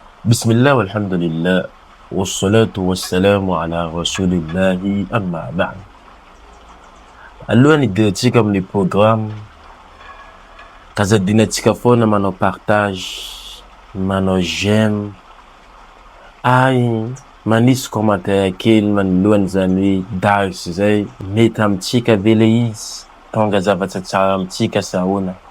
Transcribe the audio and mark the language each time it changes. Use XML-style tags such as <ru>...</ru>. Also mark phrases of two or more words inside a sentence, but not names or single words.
<ar>بسم الله والحمد لله والصلاة والسلام على رسول الله أما بعد.</ar> <mg>Alohan'ny hidirantsika amin'ny programme kazadinantsika foana manao partage, manao j'aime, manisy commentaire kely manoloany zany hoe darsy zay mety amintsika ve le izy, tonga zavatra tsara amintsika sa ahoana.</mg>